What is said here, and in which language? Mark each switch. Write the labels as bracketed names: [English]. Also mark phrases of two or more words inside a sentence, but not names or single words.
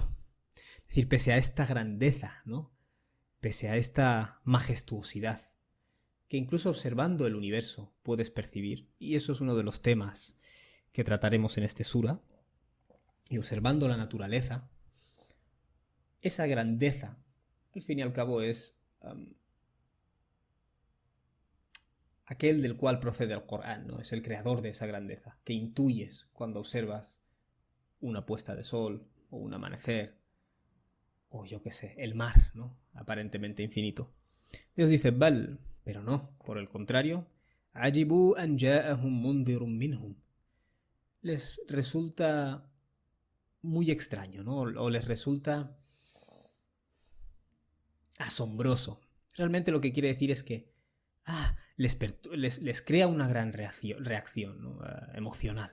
[Spanish] Es decir, pese a esta grandeza, ¿no? Pese a esta majestuosidad, que incluso observando el universo puedes percibir, y eso es uno de los temas que trataremos en este sura, y observando la naturaleza, esa grandeza, al fin y al cabo es aquel del cual procede el Corán, ¿no? Es el creador de esa grandeza, que intuyes cuando observas una puesta de sol, o un amanecer, o yo qué sé, el mar, ¿no? Aparentemente infinito. Dios dice, Bal, pero no, por el contrario, [Arabic] عجبوا أن جاءهم منذر منهم. [Spanish] Les resulta muy extraño, ¿no? O les resulta asombroso. Realmente lo que quiere decir es que les crea una gran reacción, ¿no? Emocional.